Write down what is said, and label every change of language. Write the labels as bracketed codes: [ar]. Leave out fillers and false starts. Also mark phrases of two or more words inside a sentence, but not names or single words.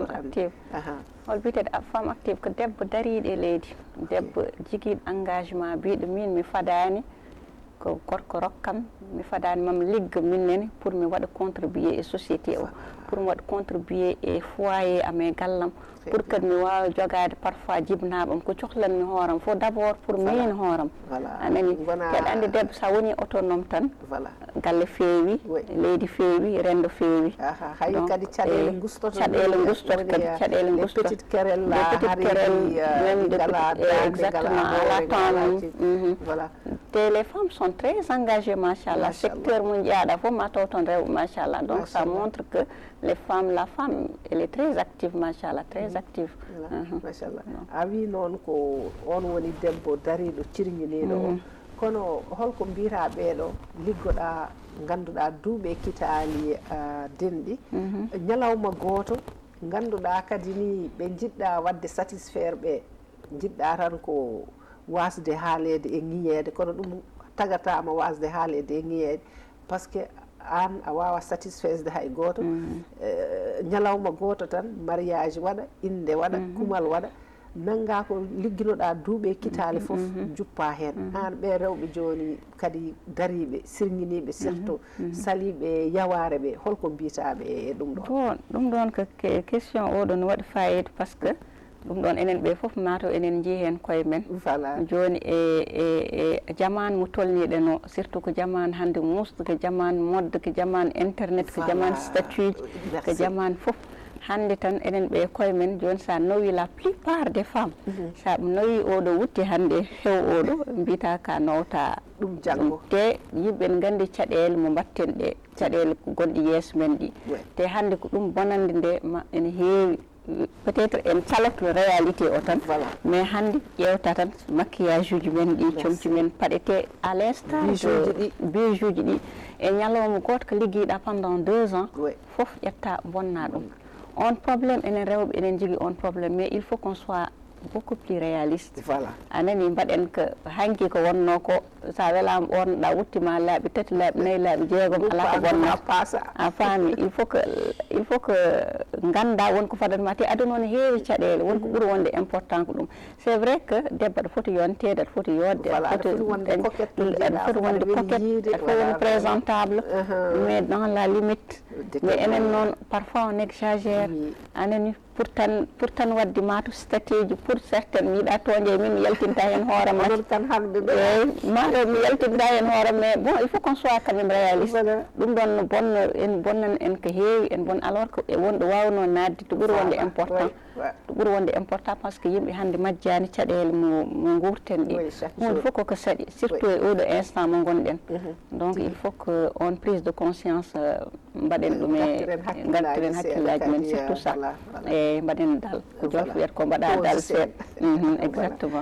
[ff] active hol biyeteɗo [fr] femme active [ff] ko debbo dariɗo e leydi debbo jiguiɗo engagement biɗo min mi fadani ko gorko rokkam mi fadani mami ligga minnene pour mi waɗa contribuer e société o pour mi waɗa contribuer e foyer amen gallam [fr] pour que [ff] mi wawa jogade parfois jibnaɓam ko cohlanmi hooram fof [fr] d' abord pour [ff] min hooram anani keɗa andi debbo sa woni autonome tan galle feewi leydi feewi rendo feewi hay kadi caɗele gustoto caɗele gustoto kadi caɗele gustoto [fr] petite querelle même exactement ala temps voilà te les femmes sont très engagées machallah secteur [ff] mo jaaɗa fof ma taw toon rewɓe [fr] machallah donc ça montre que les femmes la femme elle est très active machallah très active [ff] machallah a wi noon ko on woni debbo dariɗo cirguiniɗo o kono holko mbiyata ɓeeɗo liggoɗa ganduɗa duuɓe kitali denɗi ñalawma goto ganduɗa kadi ni ɓe jiɗɗa wadde satisfaire ɓe jiɗɗa tan ko wasde haalede e ŋiñede kono ɗum tagatama wasde haalede e ŋiñede [fr] par ce que [ff] an a wawa satisfaisde hay goto ñalawma goto tan mariage waɗa inde waɗa kumal waɗa nanga ko ligginoɗa duuɓe kitali foof juppa hen an ɓe rewɓe joni kadi dariɓe sirguiniɓe surtout saliɓe yaware ɓe holko mbiyataɓe e ɗum ɗon bon ɗum ɗon ko question oɗo ne waɗi fayida [fr] par ce que [ff] ɗum ɗon enen ɓe fof mataw enen jii hen koye men joni e jamanu mo tolniɗen o surtout ko jamanu hande musde ko jamanu modde ko jamanu internet ko jamanu statut ko jamanu fof hande tan enen ɓe koye men joni sa nawi [fr] la plupart des femmes [ff] sa nawi oɗo wutti hande hew oɗo mbiyata ka nawta ɗum janggo te yimɓe ne gandi caɗele mo mbatten ɗe caɗele gonɗi yeeso men ɗi te hande ko ɗum bonande nde ene heewi [fr] peut être [ff] en caloto réalité o tan mais hande ƴewta tan maquillage uji men ɗi comci men paɗete [fr] à l'instant bijou [ff] ji ɗi e ñalawma goto ko ligguiɗa [fr] pendant 2 ans [ff] foof ƴetta bonna ɗum on probléme enen rewɓe enen jogui on probléme [fr] mais il faut qu'on soit beaucoup plus réaliste [ff] anani mbaɗen ko hanki ko wonno ko sa welama ɓornoɗa wuttima laaɓi 3 laaɓi 4 laaɓi 6 ala ko bonna a faami [fr] il faut que [ff] ganda wonko fadanma te aduna ne heewi caɗele wonko ɓuuri wonde important ko ɗum [fr] c'est vrai que [ff] debbo aɗa foti yontede aɗa foti yodde aɗa foti wonde coquette aɗa foti wonde présentable [fr] mais dans la limite [ff] mais enen noon [fr] parfois on exagère [ff] anani pour tan wadde mato statut ji [fr] pour certaine [ff] mi yiɗa toñde min mi yaltinta hen hoorema mato mi yaltinta hen hoorema [fr] mais bon il faut qu'on soit quand même réaliste [ff] ɗum ɗon no bonno en bonnan en ko heewi en bon alors que wonɗo wawno nadde to ɓuuri wonde important to ɓuuri wonde important [fr] par ce que [ff] yimɓe hande majjani caɗele mo gurten ɗi ɗum il faut koko saɗi surtout e oɗo instant mo gonɗen [fr] donc il faut que on prise de conscience [ff] mbaɗen ɗum e gartiren hakkillaji men surtout ça e mbaɗen dal ko jolfo wiyata ko mbaɗa dal seeɗa exactement